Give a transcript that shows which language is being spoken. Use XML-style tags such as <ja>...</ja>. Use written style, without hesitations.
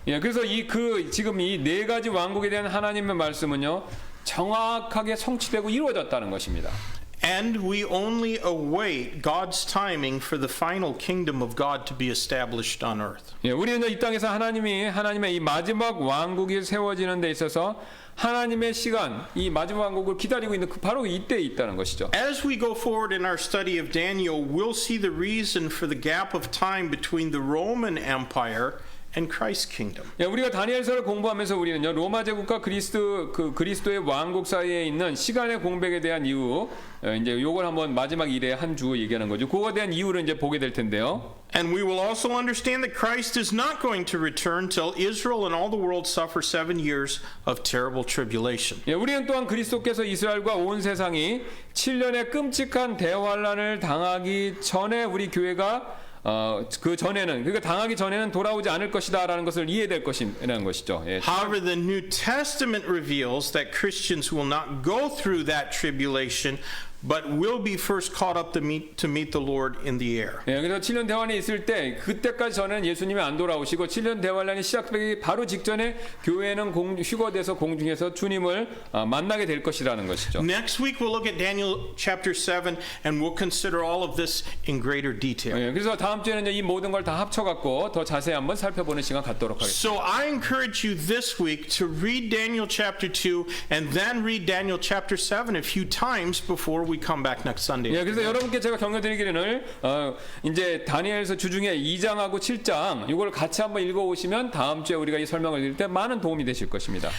<ko>예, 그래서 지금 이 네 가지 왕국에 대한 하나님의 말씀은요 정확하게 성취되고 이루어졌다는 것입니다.</ko> <en>And we only await God's timing for the final kingdom of God to be established on earth.</en> <ko>예, 우리는 이 땅에서 하나님의 이 마지막 왕국이 세워지는 데 있어서 하나님의 시간, 이 마지막 왕국을 기다리고 있는 바로 이때에 있다는 것이죠.</ko> <en>As we go forward in our study of Daniel, we'll see the reason for the gap of time between the Roman Empire and Christ's kingdom.</en> <ko>예, 우리가 다니엘서를 공부하면서 우리는요 로마 제국과 그리스도의 왕국 사이에 있는 시간의 공백에 대한 이유, 이제 요걸 한번 마지막 일에 한 주 얘기하는 거죠. 그거에 대한 이유를 이제 보게 될 텐데요.</ko> <en>And we will also understand that Christ is not going to return till Israel and all the world suffer 7 years of terrible tribulation.</en> <ko>예, 우리는 또한 그리스도께서 이스라엘과 온 세상이 7년의 끔찍한 대환란을 당하기 전에 우리 교회가 그 전에는 그러니까 당하기 전에는 돌아오지 않을 것이다라는 것을 이해될 것이라는 것이죠. 예.</ko> <en>However, the New Testament reveals that Christians will not go through that tribulation, but will be first caught up to meet the Lord in the air.</en> <ko>예, 그래서 7년 대환이 있을 때 그때까지 전에는 예수님이 안 돌아오시고 7년 대환란이 시작되기 바로 직전에 교회는 휴거돼서 공중에서 주님을 만나게 될 것이라는 것이죠.</ko> <en>Next week we'll look at Daniel chapter 7 and we'll consider all of this in greater detail.</en> <ko>예, 그래서 다음 주에는 이 모든 걸 다 합쳐갖고 더 자세히 한번 살펴보는 시간 갖도록 하겠습니다.</ko> <en>So I encourage you this week to read Daniel chapter 2 and then read Daniel chapter 7 a few times before we come back next Sunday.</en> <ko>예, 그래서 여러분께 제가 격려드리기를 이제 다니엘서 주중에 2장하고 7장 이걸 같이 한번 읽어오시면 다음 주에 우리가 이 설명을 드릴 때 많은 도움이 되실 것입니다.</ko>